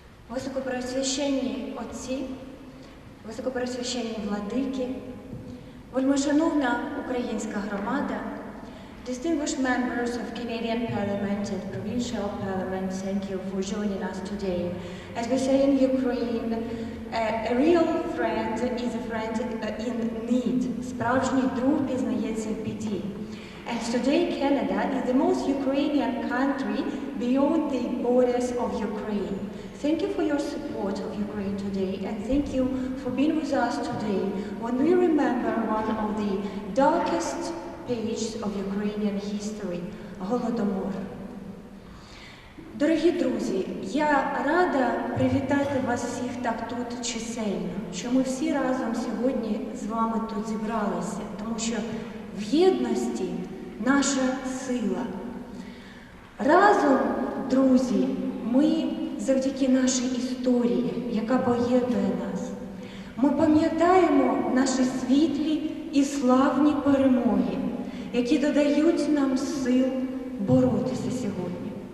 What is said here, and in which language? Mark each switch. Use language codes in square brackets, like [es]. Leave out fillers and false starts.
[uk] Високопреосвященні отці, високопреосвященні владики, вельмишановна українська громада, [en] distinguished members of Canadian Parliament and Provincial Parliament, thank you for joining us today. As we say in Ukraine, a real friend is a friend in need. [uk] Справжній друг пізнається в біді. [en] And today Canada is the most Ukrainian country beyond the borders of Ukraine. Thank you for your support of Ukraine today, and thank you for being with us today when we remember one of the darkest pages of Ukrainian history, Holodomor. [uk] Дорогі друзі, я рада привітати вас всіх так тут чисельно, що ми всі разом сьогодні з вами тут зібралися, тому що в єдності наша сила. Разом, друзі, ми завдяки нашій історії, яка поєднує нас, ми пам'ятаємо наші світлі і славні перемоги, які додають нам сил боротися сьогодні.